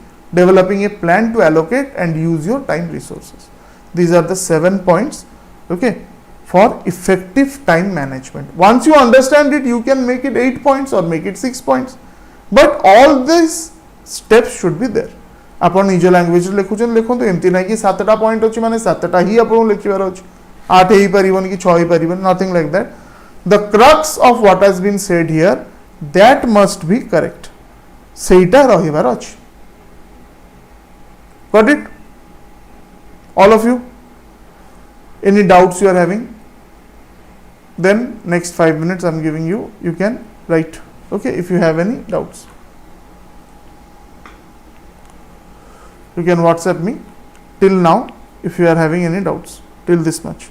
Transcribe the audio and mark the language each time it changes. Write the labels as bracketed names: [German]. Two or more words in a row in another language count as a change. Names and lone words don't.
[English] Developing a plan to allocate and use your time resources. These are the 7 points, okay, for effective time management. Once you understand it, you can make it 8 points or make it 6 points. But all these steps should be there. [Odia] ଆପଣ ନିଜ ଲାଙ୍ଗୁଏଜରେ ଲେଖୁଛନ୍ତି ଲେଖନ୍ତୁ, ଏମିତି ନାହିଁ କି 7ଟା ପଏଣ୍ଟ ଅଛି ମାନେ 7ଟା ହିଁ ଆପଣଙ୍କୁ ଲେଖିବାର ଅଛି, 8 ହେଇପାରିବନି କି 6 ହେଇପାରିବନି, [English] nothing like that. The crux of what has been said here, that must be correct. [Odia] ସେଇଟା ରହିବାର ଅଛି. [English] Got it? All of you? Any doubts you are having? Then next 5 minutes I am giving you, you can write, okay, if you have any doubts. You can WhatsApp me till now if you are having any doubts, till this much.